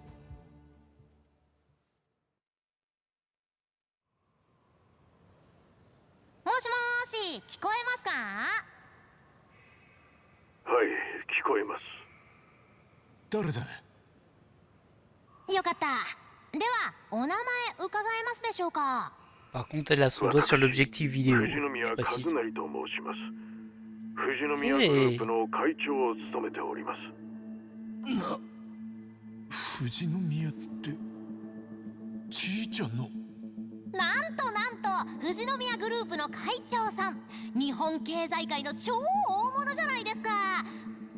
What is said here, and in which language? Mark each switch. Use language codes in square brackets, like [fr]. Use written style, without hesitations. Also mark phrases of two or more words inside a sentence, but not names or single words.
[ja] もしもーし、聞こえますか？はい、聞こえます。誰だ？よかった。ではお名前伺えますでしょうか？ [fr] Par contre, elle a son doigt sur l'objectif vidéo. [ja] 藤宮 [fr] Je [ja] 和 [fr] précise. [ja] 成と申します。富士宮グループの会長を務めております。富士宮ってちいちゃんの。なんと富士宮グループの会長さん、日本経済界の超大物じゃないですか。